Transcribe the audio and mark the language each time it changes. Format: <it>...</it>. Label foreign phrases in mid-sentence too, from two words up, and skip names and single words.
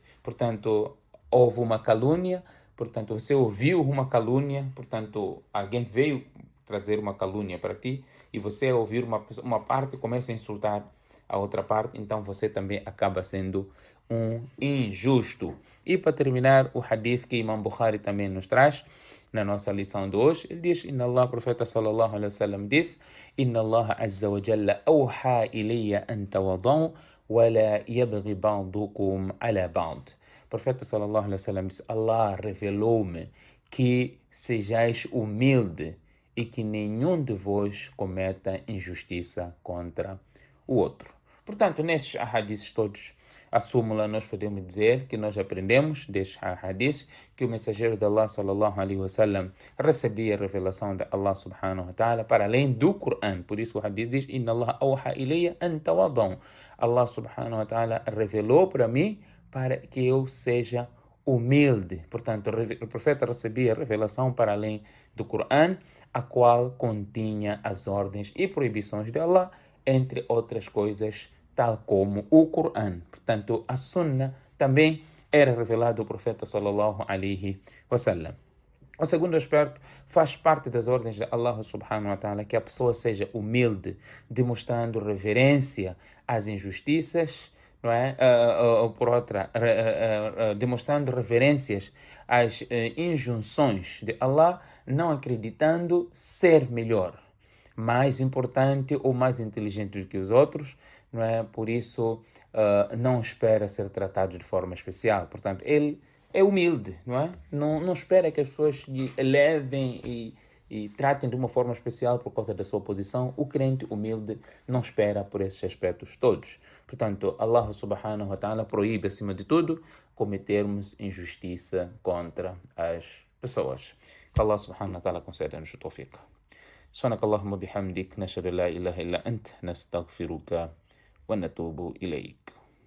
<pt>Portanto, houve uma calúnia, portanto, você ouviu uma calúnia, portanto, alguém veio trazer uma calúnia para ti e você ouvir uma parte e começa a insultar a outra parte, então você também acaba sendo um injusto. E para terminar, o hadith que Imam Bukhari também nos traz na nossa lição de hoje, ele diz:</pt> <ar>إن الله,</ar> <pt>o profeta</pt> <ar>صلى الله عليه وسلم</ar> <pt>diz:</pt> <ar>إن الله عز وجل أوحى إلي أن تواضعوا ولا يبغي بعضكم على بعض.</ar> <pt>O profeta</pt> <ar>صلى الله عليه وسلم</ar> <pt>diz: Allah revelou-me que sejais humilde e que nenhum de vós cometa injustiça contra o outro. Portanto, nesses ahadiths todos, a súmula, nós podemos dizer que nós aprendemos destes ahadiths que o mensageiro de Allah</pt> <ar>صلى الله عليه وسلم</ar> <pt>recebia a revelação de</pt> <ar>الله سبحانه وتعالى</ar> <pt>para além do Coran. Por isso o hadith diz:</pt> <ar>إن الله أوحى إلي أن تواضعوا. الله سبحانه وتعالى</ar> <pt>revelou para mim para que eu seja humilde. Portanto, o profeta recebia a revelação para além do Coran, a qual continha as ordens e proibições de Allah, entre outras coisas, tal como o Coran. Portanto, a Sunna também era revelada do profeta</pt> <ar>صلى الله عليه وسلم.</ar> <pt>O segundo aspecto faz parte das ordens de</pt> <ar>الله سبحانه وتعالى</ar> <pt>que a pessoa seja humilde, demonstrando reverência às injustiças, não é? Por outra, demonstrando reverências às injunções de Allah, não acreditando ser melhor, mais importante ou mais inteligente do que os outros, não é? Por isso, não espera ser tratado de forma especial. Portanto, ele é humilde, não é? Não espera que as pessoas lhe elevem e tratem de uma forma especial por causa da sua posição. O crente humilde não espera por esses aspectos todos. Portanto,</pt> <ar>الله سبحانه وتعالى</ar> <pt>proíbe, acima de tudo, cometermos injustiça contra as pessoas. Que</pt> <ar>الله سبحانه وتعالى</ar> <pt>conceda-nos o tawfiq.</pt> <ar>سبحانك اللهم وبحمدك نشهد لا إله إلا أنت نستغفرك ونتوب إليك</ar>